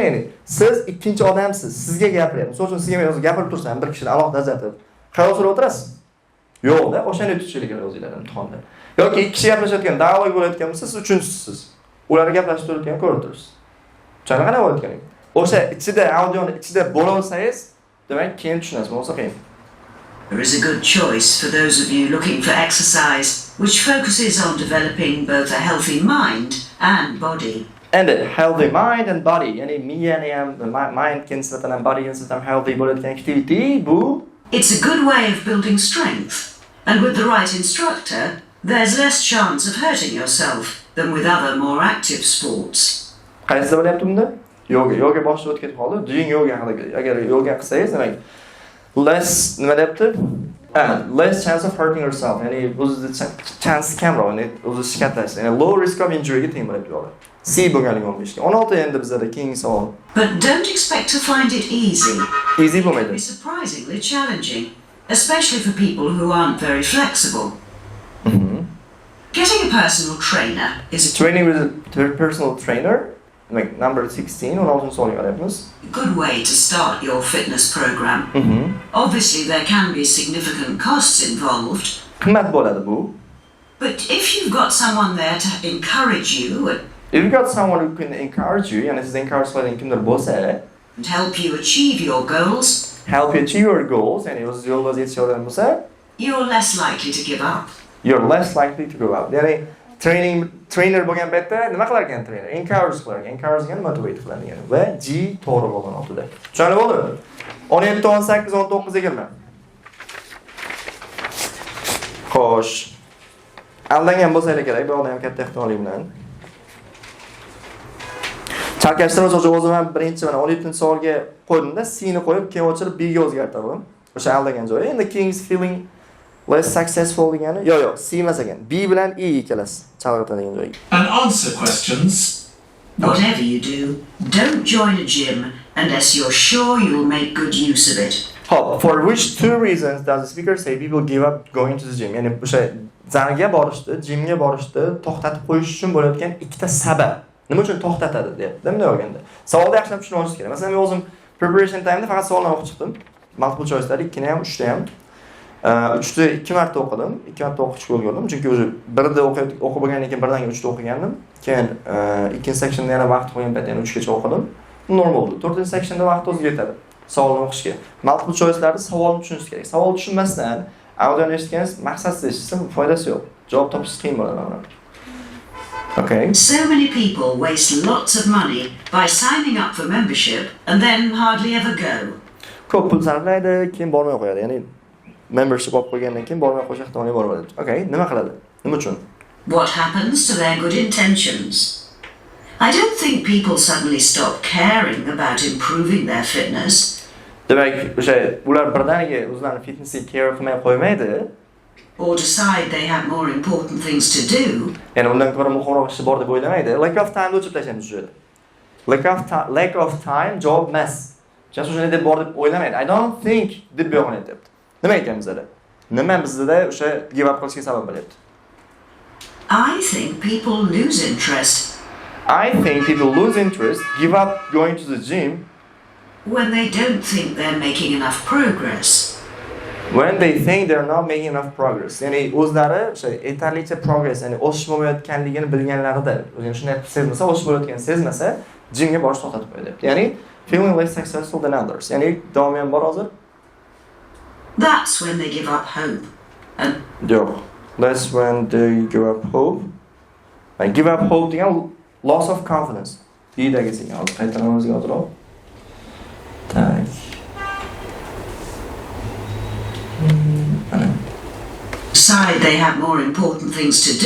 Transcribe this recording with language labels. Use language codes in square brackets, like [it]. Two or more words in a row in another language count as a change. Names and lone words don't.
[uz] Ya'ni siz ikkinchi odamsiz, sizga gapiryapman. Misol uchun sizga men hozir gapirib tursam, bir kishini alohida ajratib, qayerga o'tirib o'tirasiz? Yo'q-da, o'shani tutishlik kerak o'zingizlar imtihonda. Yoki ikki kishi gaplashayotgan, dialog bo'layotgan bo'lsa, siz uchinchisiz. Ular gaplashib turayotganini ko'rib turibsiz. Tushunarli qana bo'layotganingiz. O'sha ichida, audioni ichida bo'la olsangiz, demak, keyin tushunasiz, bo'lsa qiyin. [en] There is a good choice for those of you looking for exercise which focuses on developing both a healthy mind and body. And a healthy mind and body. [uz] Ya'ni miyani ham, mindga nisbatan ham, bodyga nisbatan healthy bo'layotgan activity bu. [en] It's a good way of building strength, and with the right instructor, there's less chance of hurting yourself than with other more active sports. [uz] Qaysida bo'lyapti bunda? Yoga boshida o'tib ketib qoldi. [en] Doing yoga haqida. [uz] Agar yoga qilsangiz, demak, less nima deyapti? [en] Less chance of hurting yourself. [uz] Ya'ni o'zingizning chance kamroq, ya'ni o'zingizni shikastlash. Ya'ni [en] low risk of injury [uz] ga teng bo'lyapti yo'q. C bo'lganligi 15 ga. 16 endi bizda keyingi savol. [en] But don't expect to find it easy. [uz] Easy bo'lmaydi. [en] It's surprisingly challenging, especially for people who aren't very flexible. Getting a personal trainer is Training with a personal trainer, like number 16, 16 [uz] savol yo'qlayapmiz. [en] a good way to start your fitness program. Obviously, there can be significant costs involved. [uz] Qimmat bo'ladi bu. [en] But if you've got someone there to encourage you If you got someone who can encourage you, [uz] yani sizni encourage qiladigan kimdir bo'lsa, [en] and help you achieve your goals, help you achieve your goals, [uz] yani o'z yo'lingizga yetisha oladigan bo'lsa, [en] you're less likely to give up. you're less likely to give up. [uz] Ya'ni trainer bo'lgan paytda nima qilar ekan trainer? Encourage qilar ekan. Encourage degani motivate qiladi degani. Va G to'g'ri bo'lgan o'tida. Tushunarli bo'ldimi? 17, 18, 19, 20. Xo'sh. Aldangan bo'lsanglar kerak, bu odam ham katta ehtimollik bilan. Chalkashtirib o'zim ham birinchi mana 17-savolga qo'ydimda, C ni qo'yib, keyin o'chirib B ga o'zgartirdim. O'sha aldagan joyi. Endi [en] King's feeling less successful [uz] degani. Yo'q, C emas ekan. B bilan E ikkalasi chalg'itadigan joyi. [en] And answer questions. Whatever you do, don't join a gym unless you're sure you'll make good use of it. Hop, for which two reasons does the speaker say people give up going to the gym? [uz] Ya'ni o'sha zalga borishni, gymga borishni to'xtatib qo'yish uchun bo'layotgan ikkita sabab. Nima uchun to'xtatadi deyapti, bunday olganda. Savolni yaxshilab tushunib olish kerak. Masalan, men o'zim [en] preparation time'da [uz] faqat savollarni o'qib chiqdim. [en] Multiple choice'lar [uz] 2 ni ham, 3 ni ham. 3 ni 2 marta o'qidim. 2 marta o'qishga ulgurdim. Chunki o'zi birda o'qib bo'lgandan keyin birdan 3 ta o'qigandim. Keyin ikkinchi sectionda yana vaqt qo'ygan paytda yana 3 gacha o'qidim. Normal bo'ldi. 4-sectionda vaqt o'ziga yetadi. Savolni o'qishga. [en] Multiple choice'larda [uz] savolni tushunish kerak. Savol tushunmasdan audioni eshitganingiz maqsadsiz eshitsa foydasi yo'q. Javob topish qiyin bo'ladi. [en] Okay. So many people waste lots of money by signing up for membership and then hardly ever go. [uz] Ko'p pul sarflaydi, keyin bormay qo'yadi. Ya'ni membership olib qo'ygandan keyin bormay qo'yish ehtimoli bor bo'ladi. Okay, nima qiladi? Nima uchun? [en] What happens to their good intentions? I don't think people suddenly stop caring about improving their fitness. [uz] Demak, o'sha ular birdaniga o'zlarining fitnessiga care qilmay qo'ymaydi. [en] Or decide they have more important things to do. [uz] Ya'ni undan ko'ra muhimroq ishi bor deb o'ylamaydi. [en] Lack of time [uz] o'chib tashlaymiz shu yerda. [en] Lack of time [uz] javob emas. Just o'shani deb bor deb o'ylamaydi. [en] I don't think [uz] deb yo'qon aytyapti. Nima aytgan bizda? Nima bizda o'sha [en] give up [uz] qilishga sabab bo'lyapti? [en] I think people lose interest. I think people lose interest, give up going to the gym when they don't think they're making enough progress. When they think they're not making enough progress. [uz] Ya'ni o'zlari o'sha yetarlicha progress, ya'ni o'sish bo'lmayotganligini bilganlarida, o'zini shunday sezmasa, o'sish bo'layotganini sezmasa, gymga borishni to'xtatib qo'yadi. [en] Ya'ni feeling less successful than others. [uz] Ya'ni davomi ham bor hozir. [en] That's when they give up hope. And [uz] yo'q. [en] That's when they give up hope. And give up hope degan loss of confidence. [uz] Deydagisinga hozir qaytaramizga o'tirib. Tak. [en] Decide they have more important things to do.